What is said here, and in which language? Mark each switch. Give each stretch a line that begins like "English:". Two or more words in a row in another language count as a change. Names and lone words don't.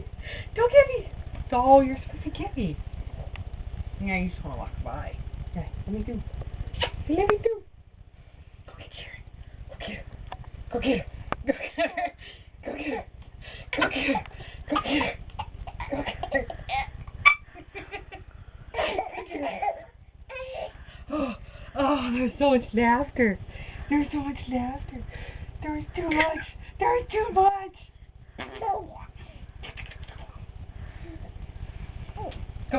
English: Don't get me! Oh, you're supposed to get me. Yeah, you just want to walk by. Okay, let me do. Let me do. Go get Sharon. Go get her. Go get her. Go get her. Go get her. Go get her. Go get her. Oh, there's so much laughter. There's so much laughter. There's too much. There's too much. Go.